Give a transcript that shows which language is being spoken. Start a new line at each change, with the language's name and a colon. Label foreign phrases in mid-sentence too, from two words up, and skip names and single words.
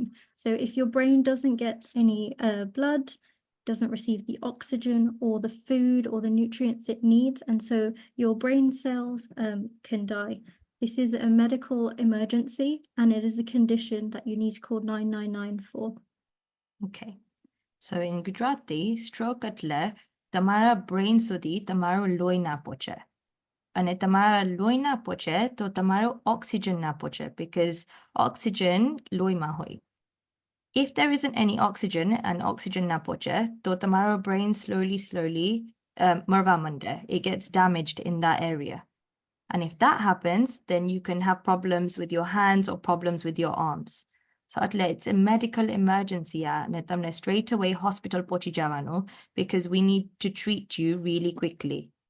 English: So if your brain doesn't get any blood, doesn't receive the oxygen or the food or the nutrients it needs, and so your brain cells can die. This is a medical emergency, and it is a condition that you need to call 999 for. Okay. So in Gujarati, stroke
Gujarati: એટલે તમારા brain સુધી તમારું લોહી ના પહોંચે. And તમારું લોહી ના પહોંચે તો તમારો oxygen ના પહોંચે, because oxygen lohi ma hoi.
English: If there isn't any oxygen and
Gujarati: oxygen na poche, to tamaro brain slowly marva mande.
English: It gets damaged in that area. And if that happens, then you can have problems with your hands or problems with your arms. So it's a medical emergency, and straight away hospital
Gujarati: પહોંચી જવાનું,
English: because we need to treat you really quickly.